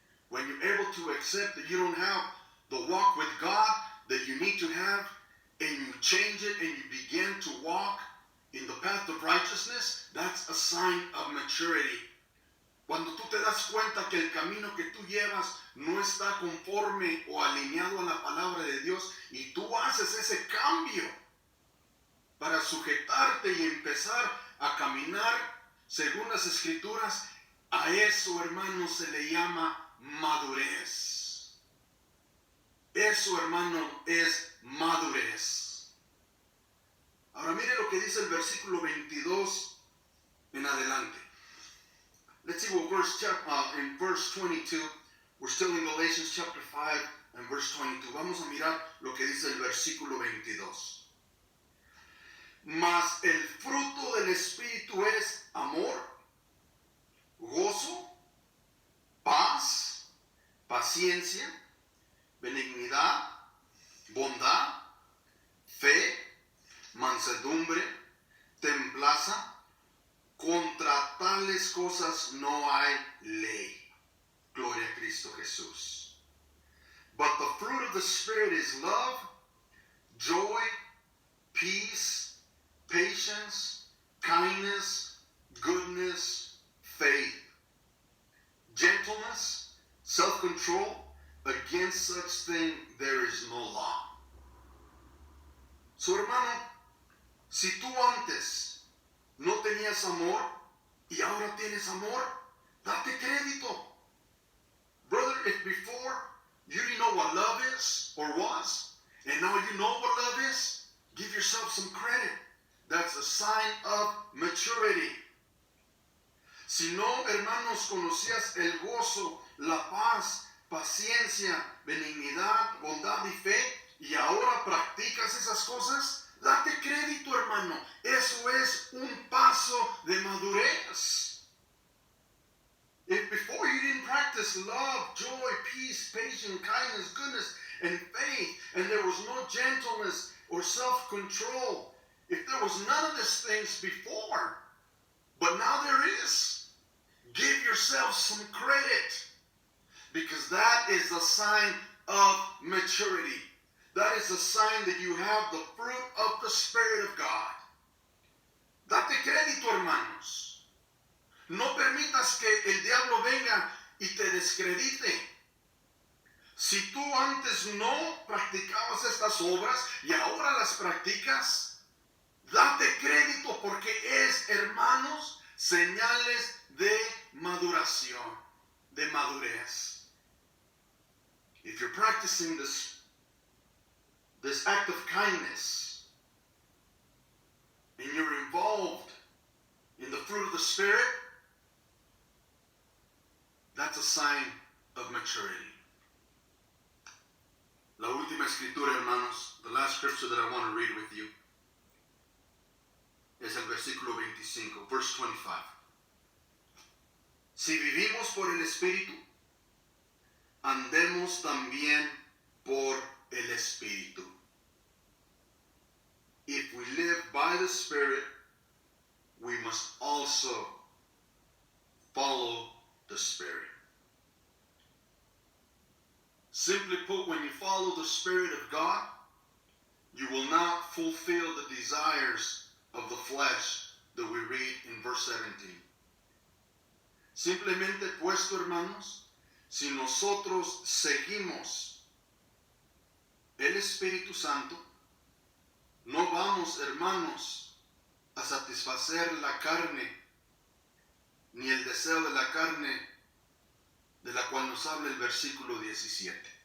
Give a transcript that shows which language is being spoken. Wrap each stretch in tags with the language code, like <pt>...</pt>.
<en>When you're able to accept that you don't have the walk with God that you need to have, and you change it and you begin to walk in the path of righteousness, that's a sign of maturity.</en> <es>Cuando tú te das cuenta que el camino que tú llevas no está conforme o alineado a la palabra de Dios y tú haces ese cambio para sujetarte y empezar a caminar según las Escrituras, a eso, hermano, se le llama madurez. Eso, hermano, es madurez. Ahora mire lo que dice el versículo 22 en adelante.</es> <en>Let's see what in verse 22, we're still in Galatians chapter 5 and verse 22.</en> <es>Vamos a mirar lo que dice el versículo 22. Mas el fruto del Espíritu es amor, gozo, paz, paciencia, benignidad, bondad, fe, mansedumbre, templanza. Contra tales cosas no hay ley. Gloria a Cristo Jesús.</es> <en>But the fruit of the Spirit is love, joy, peace, patience, kindness, goodness, faith, gentleness, self-control. Against such thing there is no law.</en> <es>So, hermano, si tú antes no tenías amor y ahora tienes amor, date crédito.</es> <en>Brother, if before you didn't know what love is or was, and now you know what love is, give yourself some credit. That's a sign of maturity.</en> <es>Si no, hermanos, conocías el gozo, la paz, paciencia, benignidad, bondad y fe, y ahora practicas esas cosas, date crédito, hermano. Eso es un paso de madurez.</es> <en>If before you didn't practice love, joy, peace, patience, kindness, goodness, and faith, and there was no gentleness or self-control, if there was none of these things before, but now there is, give yourself some credit, because that is a sign of maturity. That is a sign that you have the fruit of the Spirit of God.</en> <es>Date crédito, hermanos. No permitas que el diablo venga y te descredite. Si tú antes no practicabas estas obras y ahora las practicas, date crédito porque es, hermanos, señales de maduración, de madurez.</es> <en>If you're practicing this act of kindness, and you're involved in the fruit of the Spirit, that's a sign of maturity.</en> <es>La última escritura, hermanos,</es> <en>the last scripture that I want to read with you,</en> <es>es el versículo 25,</es> <en>verse 25.</en> <es>Si vivimos por el Espíritu, andemos también por el Espíritu.</es> <en>If we live by the Spirit, we must also follow the Spirit. Simply put, when you follow the Spirit of God, you will not fulfill the desires of the flesh that we read in verse 17.</en> <es>Simplemente puesto, hermanos, si nosotros seguimos el Espíritu Santo, no vamos, hermanos, a satisfacer la carne, ni el deseo de la carne, de la cual nos habla el versículo 17.</es>